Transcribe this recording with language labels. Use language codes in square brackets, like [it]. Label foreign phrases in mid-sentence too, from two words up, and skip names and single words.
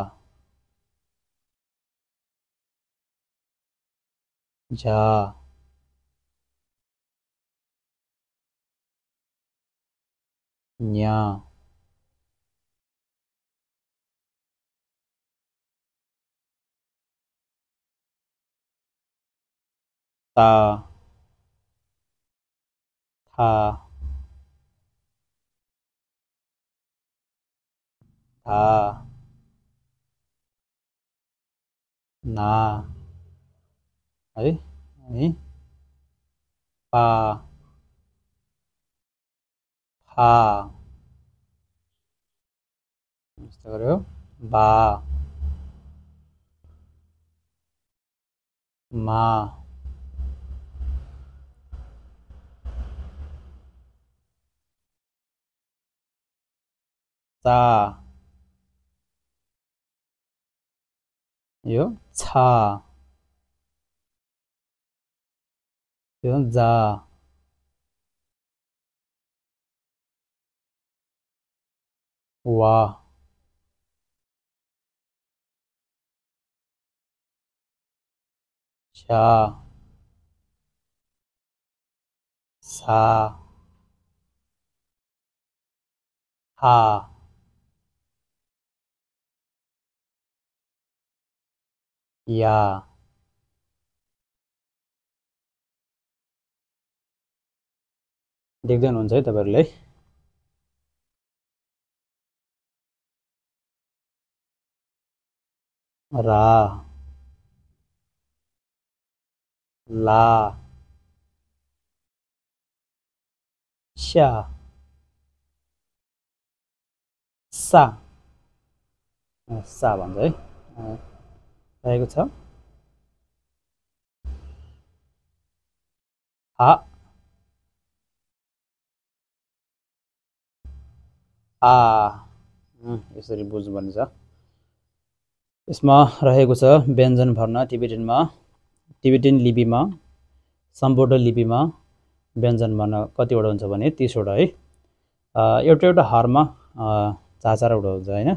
[ne] झा, न्या, ता, था, था, ना है, अनि पा, फा, यस्तो गर्यो, बा, मा, चा, यो छा, यो जा, वा, चा, सा, हा, या, देख्दै हुनुहुन्छ है तपाईहरुले। रा, ला, सा, सा, सा भन्छ है। रहेको छ हा, आ, यसरी बुझ्नुपर्ने छ। यसमा रहेको छ व्यञ्जन वर्ण टिबेटन लिपिमा सम्बोध लिपिमा व्यञ्जन वर्ण कतिवटा हुन्छ भने 30 वटा है। एउटा हारमा 4 वटा हुन्छ हैन।